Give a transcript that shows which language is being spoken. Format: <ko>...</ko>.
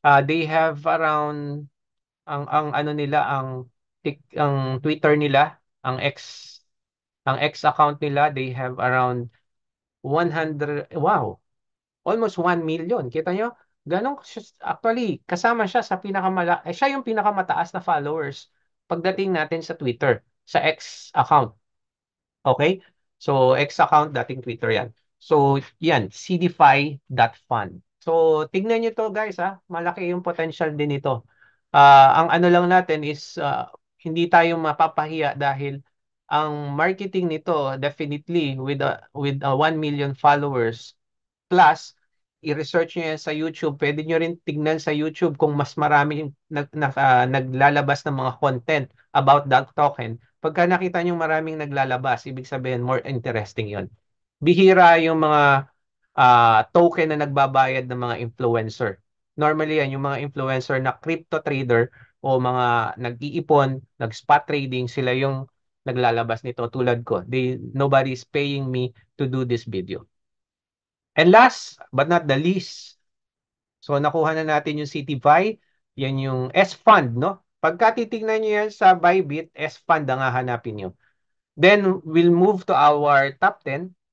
<en>They have around,</en> <tl>ang ano nila, ang Twitter nila, ang X account nila,</tl> <en>they have around 100, wow, almost 1 million.</en> <tl>Kita nyo? Actually, kasama siya sa siya yung pinakamataas na followers pagdating natin sa Twitter, sa X account. Okay? So, X account, dating Twitter yan. So, yan, cdfi.fund. So, tignan nyo to guys ha. Malaki yung potential din ito. Ang ano lang natin is hindi tayo mapapahiya dahil ang marketing nito</tl> <en>definitely with 1 million followers plus</en> <tl>i-research nyo yan sa YouTube. Pwede nyo rin tignan sa YouTube kung mas marami naglalabas ng mga content about that token. Pagka nakita nyo maraming naglalabas, ibig sabihin more interesting yon. Bihira yung mga token na nagbabayad ng mga influencer. Normally yan, yung mga influencer na crypto trader o mga nag-iipon, nag-spot trading, sila yung naglalabas nito tulad ko.</tl> <en>Nobody is paying me to do this video. And last but not the least,</en> <tl>so nakuha na natin yung CityVi, yan yung S-Fund, no? Pagka titignan nyo yan sa Bybit, S-Fund ang hahanapin nyo.</tl> <en>Then, we'll move to our top 10.</en>